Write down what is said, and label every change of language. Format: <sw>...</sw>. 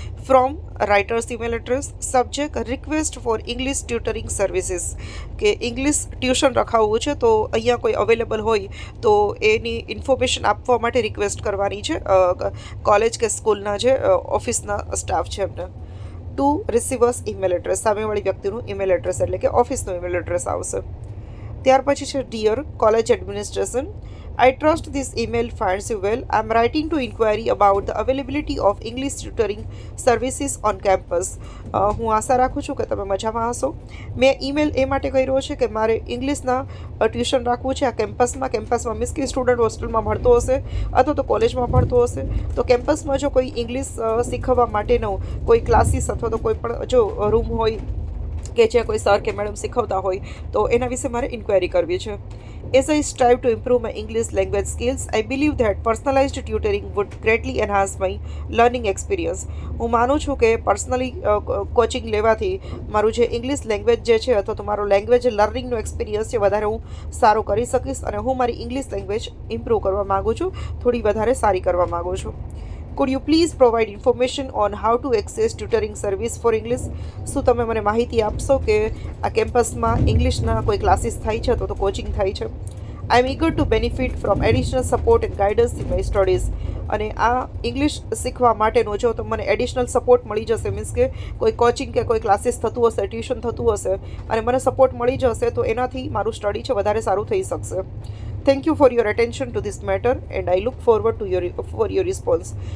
<en>From writers email address. Subject request for English tutoring services,</en> <gu>કે English tuition રખાવવું છે તો અહીંયા કોઈ અવેલેબલ હોય તો એની ઇન્ફોર્મેશન આપવા માટે રિક્વેસ્ટ કરવાની છે કોલેજ કે સ્કૂલના જે ઓફિસના સ્ટાફ છે એમને.</gu> <en>To receivers email address.</en> <gu>સામેવાળી વ્યક્તિનું ઈમેલ એડ્રેસ એટલે કે ઓફિસનું ઈમેલ એડ્રેસ આવશે. ત્યાર પછી છે</gu> <en>Dear college administration. I trust this email finds you well. I am writing to inquiry about the availability of English tutoring services on campus.</en> <gu>હું આશા રાખું છું કે તમે મજામાં હશો. મેં ઈમેલ એ માટે કર્યો છે કે મારે ઇંગ્લિશના ટ્યુશન રાખવું છે આ કેમ્પસમાં મીન્સ કે સ્ટુડન્ટ હોસ્ટેલમાં ભણતો હશે અથવા તો કોલેજમાં ભણતો હશે, તો કેમ્પસમાં જો કોઈ ઇંગ્લિશ શીખવવા માટેનો કોઈ ક્લાસીસ અથવા તો કોઈ પણ જો રૂમ હોય કે જ્યાં કોઈ સર કે મેડમ શીખવતા હોય તો એના વિશે મારે ઇન્ક્વાયરી કરવી છે.</gu> <en>As I strive to improve my English language skills, I believe that personalized tutoring would greatly enhance my learning experience.</en> <gu>હું માનું છું કે પર્સનલી કોચિંગ લેવાથી મારું જે ઇંગ્લિશ લેંગ્વેજ જે છે અથવા તો મારો લેંગ્વેજ લર્નિંગનો એક્સપિરિયન્સ છે વધારે હું સારો કરી શકીશ, અને હું મારી ઇંગ્લિશ લેંગ્વેજ ઇમ્પ્રૂવ કરવા માગું છું, થોડી વધારે સારી કરવા માગું છું.</gu> <en>Could you please provide information on how to access tutoring service for English?</en> <gu>શું તમે મને માહિતી આપશો કે આ કેમ્પસમાં ઇંગ્લિશના કોઈ ક્લાસીસ થાય છે અથવા તો કોચિંગ થાય છે?</gu> <en>I am eager to benefit from additional support and guidance in my studies.</en> <gu>અને આ ઇંગ્લિશ શીખવા માટેનો જો તો મને એડિશનલ સપોર્ટ મળી જશે, મીન્સ કે કોઈ કોચિંગ કે કોઈ ક્લાસીસ થતું હશે, ટ્યુશન થતું હશે અને મને સપોર્ટ મળી જશે તો એનાથી મારું સ્ટડી છે વધારે સારું થઈ શકશે.</gu> <en>Thank you for your attention to this matter and I look forward to for your response.</en>